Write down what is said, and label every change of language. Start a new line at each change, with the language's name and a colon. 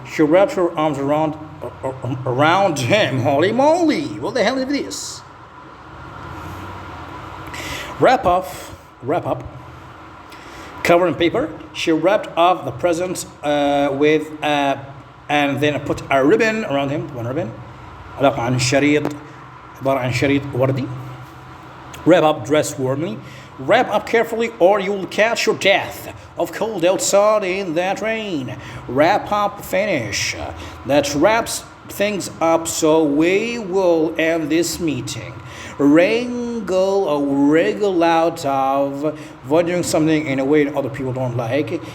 English: She wrapped her arms around him. Holy moly! What the hell is this? Wrap up. Cover in paper. She wrapped off the presents with a and then I put a ribbon around him. One ribbon.
Arabic: علاقة عن الشريط عبارة عن شريط وردي.
English: Wrap up, dress warmly. Wrap up carefully or you'll catch your death of cold outside in that rain. Wrap up, finish. That wraps things up, so we will end this meeting. Wrangle or wriggle out of avoiding something in a way that other people don't like.